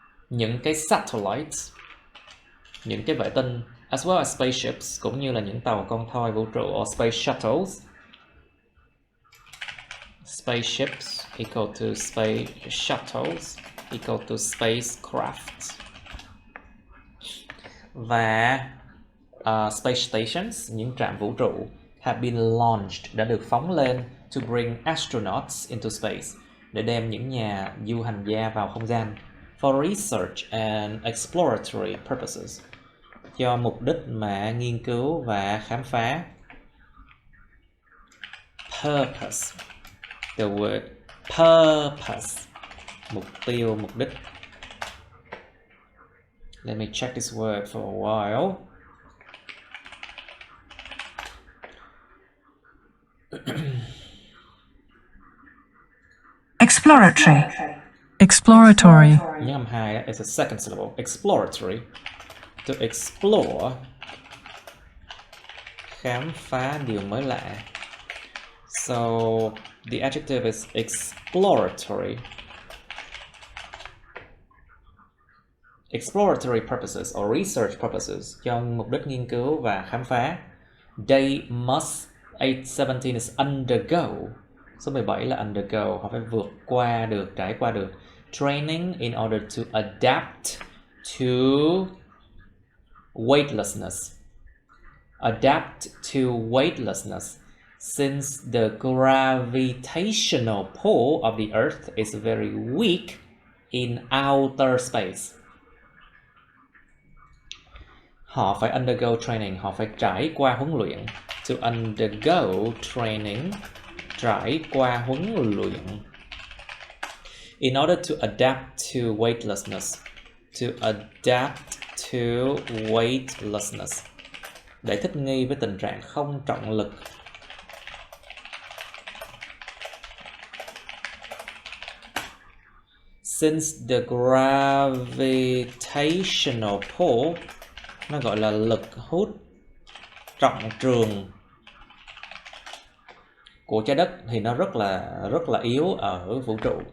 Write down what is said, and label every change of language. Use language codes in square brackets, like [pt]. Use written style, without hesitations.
[vi] Những cái satellites, những cái vệ tinh, [en] as well as spaceships, [vi] cũng như là những tàu con thoi vũ trụ [en] or space shuttles. Spaceships equal to space shuttles equal to spacecraft. [vi] Và space stations, những trạm vũ trụ, [en] have been launched, [vi] đã được phóng lên [en] to bring astronauts into space, [vi] để đem những nhà du hành gia vào không gian, [en] for research and exploratory purposes, [vi] cho mục đích mà nghiên cứu và khám phá. Purpose, [en] the word purpose, [vi] mục tiêu, mục đích. [en] Let me check this word for a while. Exploratory. [vi] Nhớ âm [en] 2 is a second syllable. Exploratory. [vi] To explore, khám phá điều mới lạ. [en] So the adjective is exploratory. Exploratory purposes or research purposes, [vi] cho mục đích nghiên cứu và khám phá. [en] They must, 17 is undergo. [vi] Số 17 là undergo, họ phải vượt qua được, trải qua được [en] training in order to adapt to weightlessness. Adapt to weightlessness, since the gravitational pull of the Earth is very weak in outer space. [vi] Họ phải undergo training, họ phải trải qua huấn luyện. [en] To undergo training, [vi] trải qua huấn luyện. [en] In order to adapt to weightlessness. To adapt to weightlessness. [vi] Để thích nghi với tình trạng không trọng lực. [en] Since the gravitational pull, [vi] nó gọi là lực hút trọng trường của trái đất thì nó rất là yếu ở vũ trụ.